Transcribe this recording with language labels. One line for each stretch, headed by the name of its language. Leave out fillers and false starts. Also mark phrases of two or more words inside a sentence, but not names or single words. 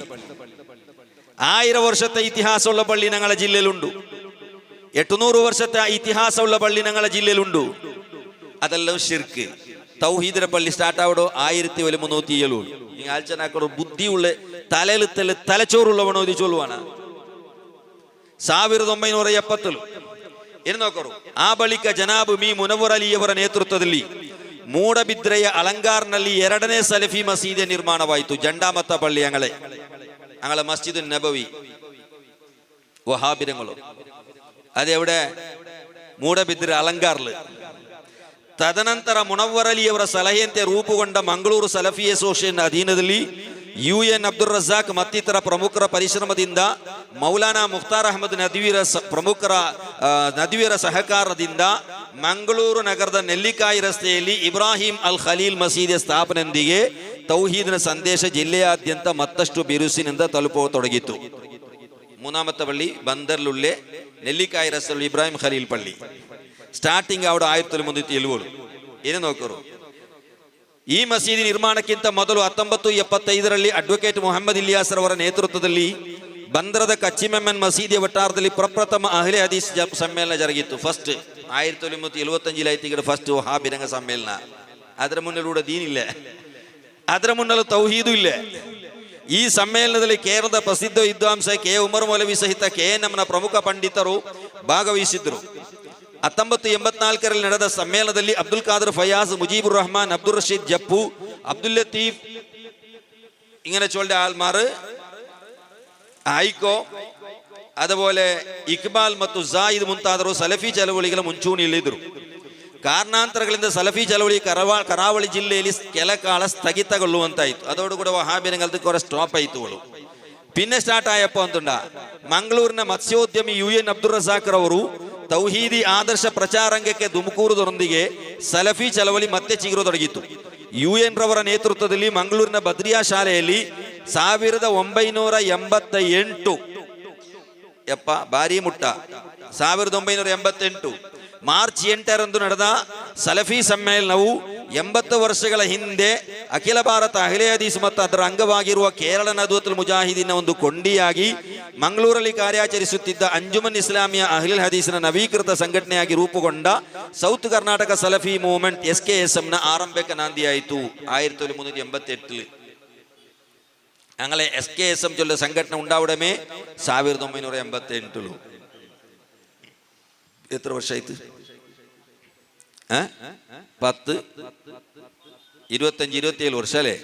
Malayalam: 1000 വർഷത്തെ ഇതിഹാസമുള്ള പള്ളി ഞങ്ങളെ ജില്ലയിലുണ്ട്. 800 വർഷത്തെ ഇതിഹാസമുള്ള പള്ളി ഞങ്ങളെ ജില്ലയിലുണ്ട്. അതെല്ലാം ഷിർക്ക്. തൗഹീദിന്റെ പള്ളി സ്റ്റാർട്ട് ആവടോ 1970. നിങ്ങൾ ആഴ്ചനാക്കോ ബുദ്ധിയുള്ള തലയിൽ തലച്ചോറുള്ളവണോ ഇത് ചൊല്ലുവാണ്.
Kannada: 1970 ಏನು ನೋಕರು ಆ ಬಳಿಕ ಜನಾಬ್ ಮೀ ಮುನವ್ವರ್ ಅಲಿಯವರ ನೇತೃತ್ವದಲ್ಲಿ ಮೂಡಬಿದ್ರೆಯ ಅಲಂಗಾರ್ನಲ್ಲಿ 2ನೇ ಸಲಫಿ ಮಸೀದಿ ನಿರ್ಮಾಣವಾಯಿತು.
Malayalam: ജണ്ടാമത്ത പള്ളി ഞങ്ങളെ മസ്ജിദ് നബവി വഹാബിരങ്ങളോ അതെവിടെ? ಮೂಡಬಿದ್ರೆ ಅಲಂಗಾರ್ಲು.
Kannada: ತದನಂತರ ಮುನವ್ವರ್ ಅಲಿಯವರ ಸಲಹೆಯಂತೆ ರೂಪುಗೊಂಡ ಮಂಗಳೂರು ಸಲಫಿ ಅಸೋಸಿಯೇಷನ್ ಅಧೀನದಲ್ಲಿ UN ಅಬ್ದುಲ್ ರಜಾಕ್ ಮತ್ತಿತರ ಪ್ರಮುಖರ ಪರಿಶ್ರಮದಿಂದ ಮೌಲಾನಾ ಮುಖ್ತಾರ್ ಅಹಮದ್ ನದ್ವಿರ ಸಹಕಾರದಿಂದ ಮಂಗಳೂರು ನಗರದ ನೆಲ್ಲಿಕಾಯಿ ರಸ್ತೆಯಲ್ಲಿ ಇಬ್ರಾಹಿಂ ಅಲ್ ಖಲೀಲ್ ಮಸೀದಿಯ ಸ್ಥಾಪನೆಯೊಂದಿಗೆ ತೌಹೀದಿನ ಸಂದೇಶ ಜಿಲ್ಲೆಯಾದ್ಯಂತ ಮತ್ತಷ್ಟು ಬಿರುಸಿನಿಂದ ತಲುಪತೊಡಗಿತು.
Malayalam: മൂന്നാമത്തെ പള്ളി ബന്ദറിലുള്ളേ നെല്ലിക്കായ് റസ്തുള്ള ഇബ്രാഹിം ഖലീൽ പള്ളി. സ്റ്റാർട്ടിംഗ് ആവടു 1970.
Kannada: ಏನು ನೋಕರು ಈ ಮಸೀದಿ ನಿರ್ಮಾಣಕ್ಕಿಂತ ಮೊದಲು 1975 ಅಡ್ವೊಕೇಟ್ ಮೊಹಮ್ಮದ್ ಇಲಿಯಾಸ್ ರವರ ನೇತೃತ್ವದಲ್ಲಿ ಬಂದರದ ಕಚ್ಚಿಮೆಮ್ಮನ್ ಮಸೀದಿಯ ವಟಾರದಲ್ಲಿ ಪ್ರಪ್ರಥಮ ಅಹ್ಲೆ ಹದೀಸ್ ಸಮ್ಮೇಳನ ಜರುಗಿತ್ತು. ಫಸ್ಟ್ 1975 ಆಯ್ತು ಫಸ್ಟ್ ವಹಾಬಿರಂಗ ಸಮ್ಮೇಳನ. ಅದರ ಮುನ್ನಲ್ಲೂ ದೀನಿಲ್ಲ, ಅದರ ಮುನ್ನಲ್ಲೂ ತೌಹೀದು ಇಲ್ಲ. ಈ ಸಮ್ಮೇಳನದಲ್ಲಿ ಕೇರಳದ ಪ್ರಸಿದ್ಧ ವಿದ್ವಾಂಸ ಕೆ ಉಮರ್ ಮೌಲವಿ ಸಹಿತ KNMನ ಪ್ರಮುಖ ಪಂಡಿತರು ಭಾಗವಹಿಸಿದ್ರು. 1984 ನಡೆದ ಸಮ್ಮೇಳನದಲ್ಲಿ ಅಬ್ದುಲ್ ಖಾದರ್ ಫಯಾಜ್, ಮುಜೀಬುರ್ ರಹಮಾನ್, ಅಬ್ದುಲ್ ರಶೀದ್ ಜಪ್ಪು, ಅಬ್ದುಲ್ ಲತೀಫ್
Malayalam: ഇങ്ങനെ ചൊല്ലിയ ആൾമാർ ഹൈക്കോ അതുപോലെ
Kannada: ಇಕ್ಬಾಲ್ ಮತ್ತು ಜಾಯಿದ್ ಮುಂತಾದರು ಸಲಫಿ ಚಳವಳಿಗಳ ಮುಂಚೂಣಿಯಲ್ಲಿದ್ದರು. ಕಾರಣಾಂತರಗಳಿಂದ ಸಲಫಿ ಚಳವಳಿ ಕರಾವಳಿ ಜಿಲ್ಲೆಯಲ್ಲಿ ಕೆಲ ಕಾಲ ಸ್ಥಗಿತಗೊಳ್ಳುವಂತಾಯಿತು.
Malayalam: അതോടുകൂടെ വഹാബിനങ്ങൾക്ക് കുറെ സ്റ്റോപ്പ് ആയിത്തുള്ളൂ. പിന്നെ സ്റ്റാർട്ട് ആയപ്പോ എന്തുണ്ട,
Kannada: ಮಂಗಳೂರಿನ ಮತ್ಸ್ಯೋದ್ಯಮಿ UN ಅಬ್ದುಲ್ ರಜಾಕ್ ರವರು ತೌಹೀದಿ ಆದರ್ಶ ಪ್ರಚಾರಂಗಕ್ಕೆ ದುಮಕೂರುದರೊಂದಿಗೆ ಸಲಫಿ ಚಳವಳಿ ಮತ್ತೆ ಚಿಗುರತೊಡಗಿತು. UN ರವರ ನೇತೃತ್ವದಲ್ಲಿ ಮಂಗಳೂರಿನ ಬದ್ರಿಯಾ ಶಾಲೆಯಲ್ಲಿ 1988 ಭಾರಿ ಮುಟ್ಟ 1988 ಮಾರ್ಚ್ 8ರಂದು ನಡೆದ ಸಲಫಿ ಸಮ್ಮೇಳನವು 80 ವರ್ಷಗಳ ಹಿಂದೆ ಅಖಿಲ ಭಾರತ ಅಹ್ಲೆ ಹದೀಸ್ ಮತ್ತು ಅದರ ಅಂಗವಾಗಿರುವ ಕೇರಳ ನದ್ವತುಲ್ ಮುಜಾಹಿದೀನ್ನ ಒಂದು ಕೊಂಡಿಯಾಗಿ ಮಂಗಳೂರಲ್ಲಿ ಕಾರ್ಯಾಚರಿಸುತ್ತಿದ್ದ ಅಂಜುಮನ್ ಇಸ್ಲಾಮಿಯಾ ಅಹ್ಲುಲ್ ಹದೀಸ್ನ ನವೀಕೃತ ಸಂಘಟನೆಯಾಗಿ ರೂಪುಗೊಂಡ ಸೌತ್ ಕರ್ನಾಟಕ ಸಲಫಿ ಮೂವ್ಮೆಂಟ್ SKSM ಆರಂಭಕ್ಕೆ ನಾಂದಿಯಾಯಿತು 1388.
Malayalam: അങ്ങനെ SKSM ചൊല്ല സംഘടന ഉണ്ടാവടമേ 1988. എത്ര വർഷമായിട്ട്? 10, 25, 27 വർഷം അല്ലേ?